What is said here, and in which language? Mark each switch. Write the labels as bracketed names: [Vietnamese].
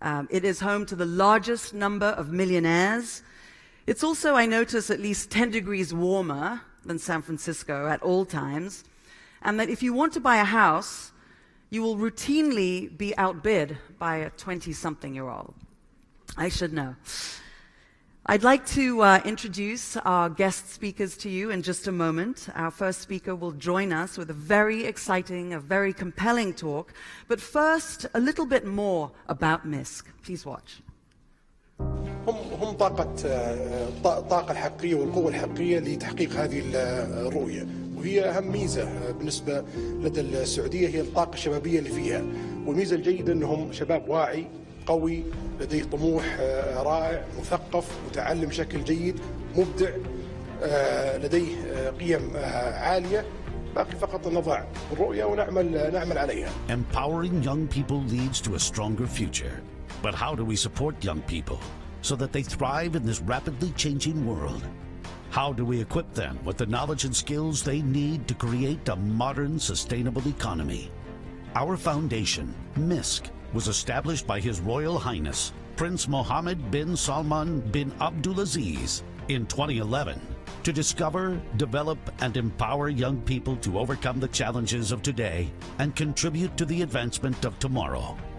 [English] It is home to the largest number of millionaires. It's also, I notice, at least 10 degrees warmer than San Francisco at all times, and that if you want to buy a house, you will routinely be outbid by a 20-something-year-old. I should know. I'd like to introduce our guest speakers to you in just a moment. Our first speaker will join us with a very exciting, a very compelling talk. But first, a little bit more about Misk. Please watch. [Arabic] هم الطاقة الحقيقية والقوة الحقيقية لتحقيق هذه الرؤية، وهي أهم ميزة بالنسبة لدى السعودية هي الطاقة الشبابية اللي فيها، والميزة الجيدة أنهم شباب واعي قوي لديه طموح رائع مثقف متعلم بشكل جيد مبدع لديه قيم عالية. باقي فقط نضع الرؤية ونعمل عليها. [English] Empowering young people leads to a stronger future. But how do we support young people so that they thrive in this rapidly changing world? How do we equip them with the knowledge and skills they need to create a modern, sustainable economy? Our foundation, Misk, was established by His Royal Highness Prince Mohammed bin Salman bin Abdulaziz in 2011 to discover, develop, and empower young people to overcome the challenges of today and contribute to the advancement of tomorrow.